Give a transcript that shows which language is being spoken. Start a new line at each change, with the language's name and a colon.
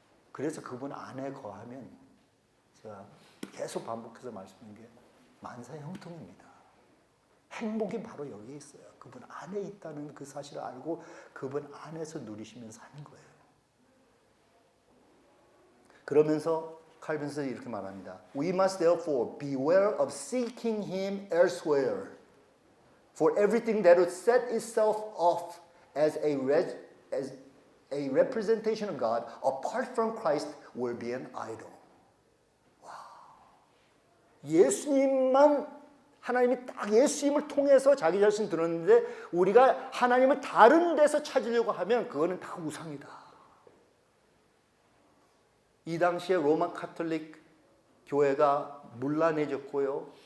Korean: 그래서 그분 안에 거하면 제가 계속 반복해서 말씀드린 게 만사형통입니다. 행복이 바로 여기에 있어요. 그분 안에 있다는 그 사실을 알고 그분 안에서 누리시면 사는 거예요. 그러면서 칼빈스는 이렇게 말합니다.
English: We must therefore beware of seeking him elsewhere. For everything that would set itself off as a representation of God apart from Christ will be an idol.
Korean: 와. 예수님만 하나님이 딱 예수님을 통해서 자기 자신 들었는데 우리가 하나님을 다른 데서 찾으려고 하면 그거는 다 우상이다. 이 당시에 로마 카톨릭 교회가 문란해졌고요.